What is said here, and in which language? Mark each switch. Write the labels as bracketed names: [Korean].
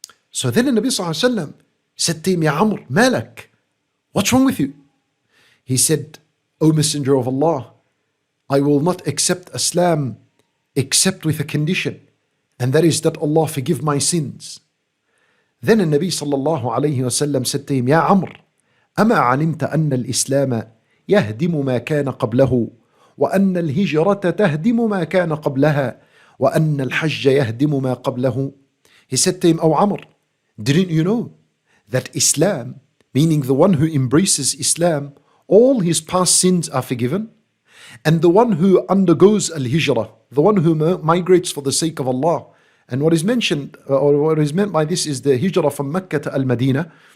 [English] So then the Nabi sallallahu alayhi wasallam said to him, Ya Amr, malak, what's wrong with you? He said, O Messenger of Allah, I will not accept Islam except with a condition, and that is that Allah forgive my sins. Then the Nabi sallallahu alayhi wasallam said to him, [Arabic] Ya Amr, أما علمت أن الإسلام يهدم ما كان قبله وأن الهجرة تهدم ما كان قبلها وأن الحج يهدم ما قبله. [English] He said to him, O Amr, didn't you know that Islam, meaning the one who embraces Islam, all his past sins are forgiven? And the one who undergoes al-hijrah, the one who migrates for the sake of Allah, and what is mentioned, or what is meant by this is the hijrah from Mecca to Al-Madinah.